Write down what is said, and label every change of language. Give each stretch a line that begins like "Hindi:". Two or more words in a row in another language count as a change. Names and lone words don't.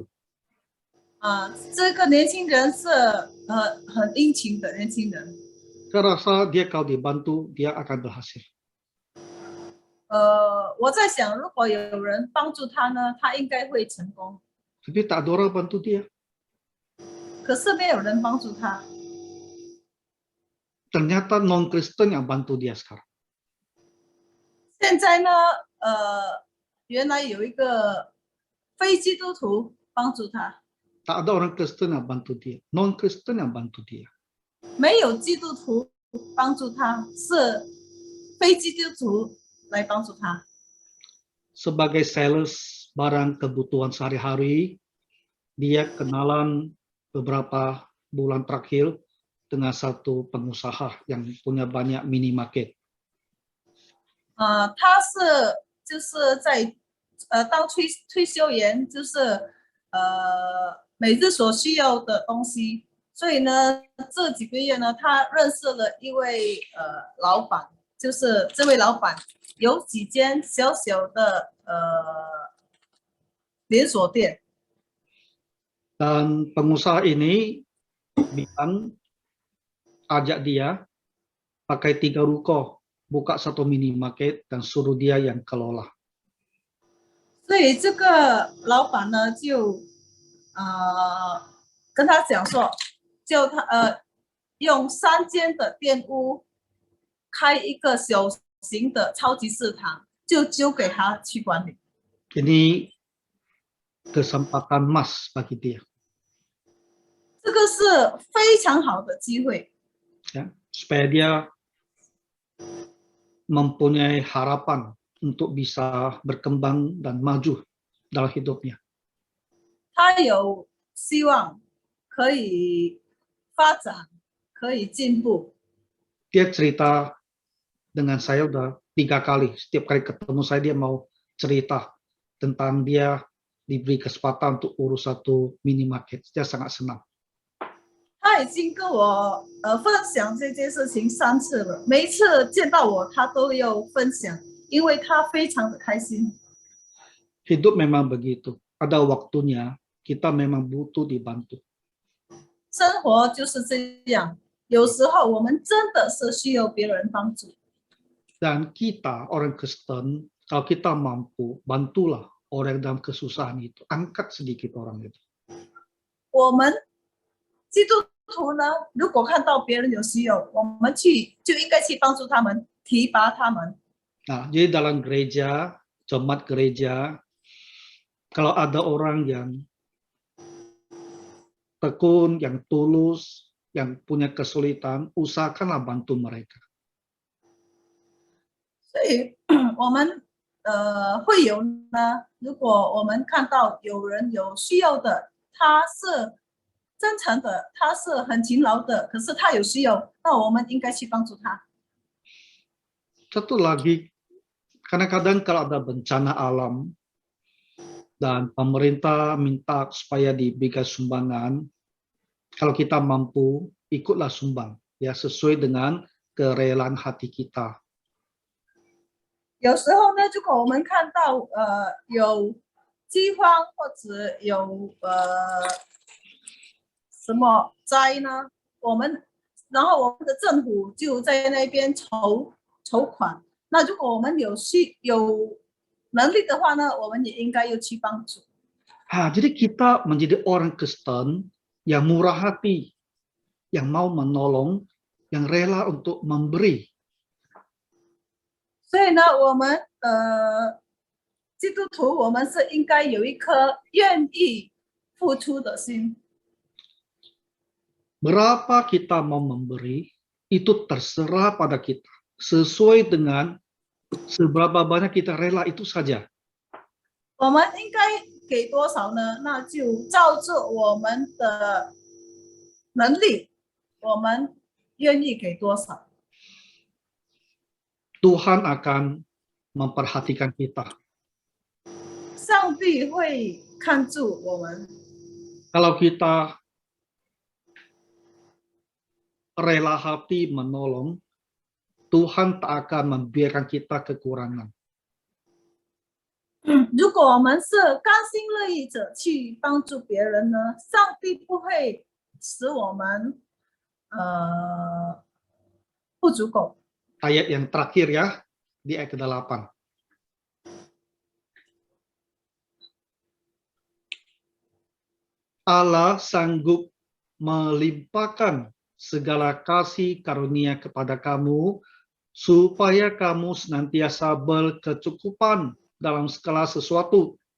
Chinese: 这个年轻人是很殷勤的年轻人。
Indonesian: Saya rasa dia kalau dibantu, dia akan berhasil.
Chinese: 我在想，如果有人帮助他呢，他应该会成功。
Indonesian: tapi tak ada orang bantu dia.
Chinese: 可是没有人帮助他。
Indonesian: Ternyata non-Kristen yang bantu dia sekarang.
Chinese: 现在呢，原来有一个非基督徒帮助他，
Indonesian: Tak ada orang Kristen yang bantu dia, non-Kristen yang bantu dia.
Chinese: 没有基督徒帮助他，是非基督徒来帮助他。
Indonesian: Sebagai sales barang kebutuhan sehari-hari, dia kenalan beberapa bulan terakhir dengan satu pengusaha yang punya banyak minimarket.
Chinese: 他就是在当推销员，就是每日所需要的东西。所以呢，这几个月呢，他认识了一位老板，就是这位老板有几间小小的连锁店。
Indonesian: Dan pengusaha ini bilang ajak dia pakai 3 ruko, buka 1 minimarket dan suruh dia yang kelola.
Chinese: 所以这个老板呢，就跟他讲说，叫他用3间的店屋开一个小型的超级市场，就交给他去管理。
Indonesian: Ini kesempatan emas bagi dia.
Chinese: 这个是非常好的机会，
Indonesian: Ya, supaya dia mempunyai harapan untuk bisa berkembang dan maju dalam hidupnya.
Chinese: 他有希望可以发展，可以进步。
Indonesian: Dia cerita dengan saya udah 3 kali. Setiap kali ketemu saya dia mau cerita tentang dia diberi kesempatan untuk urus 1 minimarket. Dia sangat senang.
Chinese: 他已经跟我分享这件事情3次了，每一次见到我，他都有分享，因为他非常的开心。
Indonesian: Hidup memang begitu. Ada waktunya kita memang butuh dibantu.
Chinese: 生活就是这样，有时候我们真的是需要别人帮助。
Indonesian: Dan kita orang Kristen, kalau kita mampu, bantulah orang dalam kesusahan itu. Angkat sedikit orang itu.
Chinese: 我们基督徒呢，如果看到别人有需要，我们就应该去帮助他们，提拔他们。
Indonesian: Nah, jadi dalam gereja, jemaat gereja, kalau ada orang yang tekun, yang tulus, yang punya kesulitan, usahakanlah bantu mereka.
Chinese: 所以我们会友呢，如果我们看到有人有需要的，他是真诚的，他是很勤劳的，可是他有需要，那我们应该去帮助他。
Indonesian: Satu lagi, kadang-kadang kalau ada bencana alam dan pemerintah minta supaya diberikan sumbangan, kalau kita mampu, ikutlah sumbang, ya sesuai dengan kerelaan hati kita.
Chinese: 有时候呢，如果我们看到有饥荒或者有什么灾呢，然后我们的政府就在那边筹款。那如果我们有能力的话呢，我们也应该要去帮助。
Indonesian: Jadi kita menjadi orang Kristen yang murah hati, yang mau menolong, yang rela untuk memberi.
Chinese: 所以呢，我们基督徒，我们是应该有一颗愿意付出的心。
Indonesian: Berapa kita mau memberi, itu terserah pada kita. Sesuai dengan seberapa banyak kita rela, itu saja.
Chinese: 我们应该给多少呢？那就照着我们的能力，我们愿意给多少。
Indonesian: Tuhan akan memperhatikan kita.
Chinese: 上帝会看住我们。
Indonesian: Kalau kita rela hati menolong, Tuhan tak akan membiarkan kita kekurangan.
Chinese: 如果我们是甘心乐意者去帮助别人呢，上帝不会使我们不足够。
Indonesian: Ayat yang terakhir ya, di ayat ke-8. Allah sanggup melimpahkan segala kasih karunia kepada kamu, supaya kamu senantiasa berkecukupan dalam segala sesuatu.